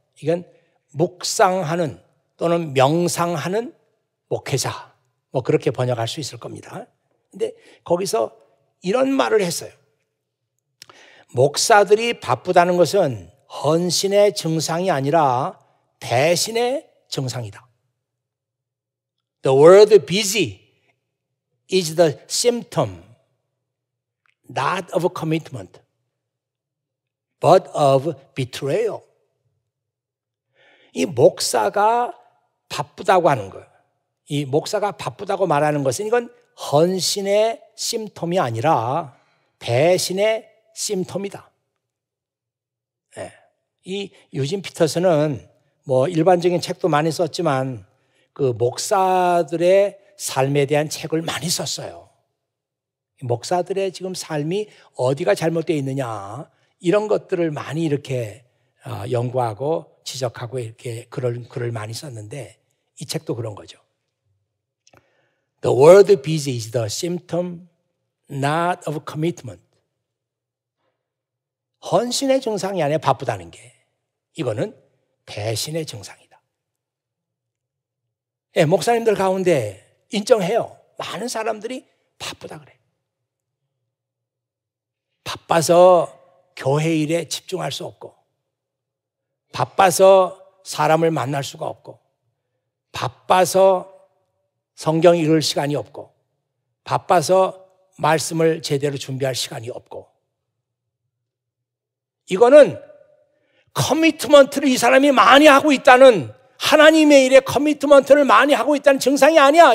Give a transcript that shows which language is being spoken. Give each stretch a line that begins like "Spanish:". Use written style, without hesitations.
Korean: 이건 묵상하는 또는 명상하는 목회자. 뭐 그렇게 번역할 수 있을 겁니다. 근데 거기서 이런 말을 했어요. 목사들이 바쁘다는 것은 헌신의 증상이 아니라 배신의 증상이다.
English: The word busy is the symptom not of commitment, but of betrayal.
Korean: 이 목사가 바쁘다고 하는 거예요. 이 목사가 바쁘다고 말하는 것은 이건 헌신의 심톰이 아니라 배신의 심톰이다. 네. 이 유진 피터슨은 뭐 일반적인 책도 많이 썼지만 그 목사들의 삶에 대한 책을 많이 썼어요. 목사들의 지금 삶이 어디가 잘못되어 있느냐 이런 것들을 많이 이렇게 연구하고 지적하고 이렇게 글을 많이 썼는데 이 책도 그런 거죠.
English: The word busy is the symptom not of commitment.
Korean: 헌신의 증상이 아니라 바쁘다는 게 이거는 배신의 증상이다. 예, 목사님들 가운데 인정해요. 많은 사람들이 바쁘다 그래요. 바빠서 교회 일에 집중할 수 없고 바빠서 사람을 만날 수가 없고 바빠서 성경 읽을 시간이 없고 바빠서 말씀을 제대로 준비할 시간이 없고 이거는 커미트먼트를 이 사람이 많이 하고 있다는 하나님의 일에 커미트먼트를 많이 하고 있다는 증상이 아니야.